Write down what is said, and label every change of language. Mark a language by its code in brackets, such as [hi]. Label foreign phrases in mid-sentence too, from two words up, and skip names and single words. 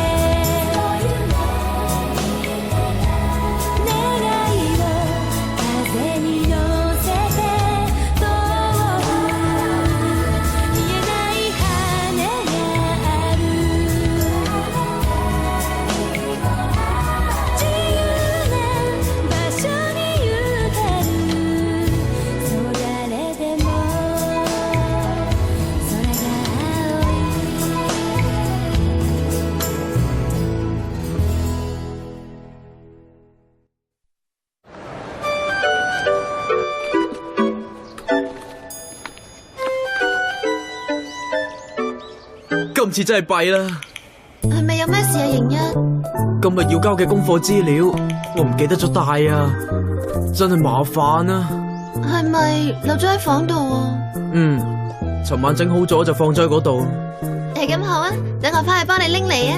[ja] 願いを風に乗せて遠く見えない羽がある自由な場所に行けるそう誰でも空が青い [yue] 今次真係弊啦！係咪有咩事啊，盈一？今日要交嘅功課資料，我唔記得咗帶啊，真係麻煩啊！係咪留咗喺房度啊？尋晚整好咗就放咗喺嗰度。係咁好啊，等我翻去幫你拎嚟啊！